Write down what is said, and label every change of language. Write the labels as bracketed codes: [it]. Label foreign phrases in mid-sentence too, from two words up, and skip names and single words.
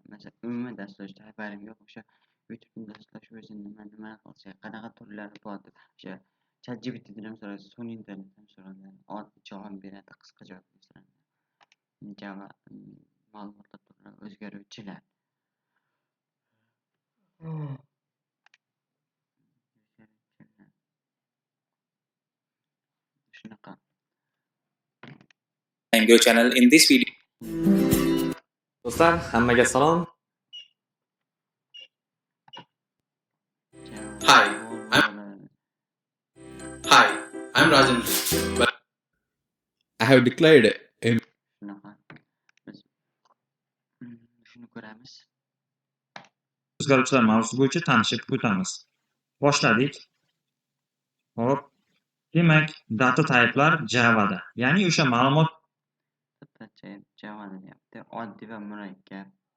[uz] Masalan umuman dasturlashda xabarim yo'q. O'sha YouTube'dan dasturlash o'zi nima qilsa, qanaqa turlari bor deb o'sha ChatGPT'dan ham so'raysiz, Sony internetdan so'raysiz, javob beradi, qisqa javob beradi. Java ma'lumotlar turlari o'zgaruvchilar. Shunaqa. [en] Mango channel. In this video, [uz] do'stlar, hammaga salom. [en] Hi, I'm Rajan. But I have declared a [uz] Shunaqa. Biz shuni ko'ramiz. O'zgaruvchilar mavzusi bo'yicha tanishib o'tamiz. Boshladik. Hop. Demak, [en] data type'lar [uz] Java'da. Ya'ni o'sha ma'lumot Java deyapti. Oddiy va murakkab.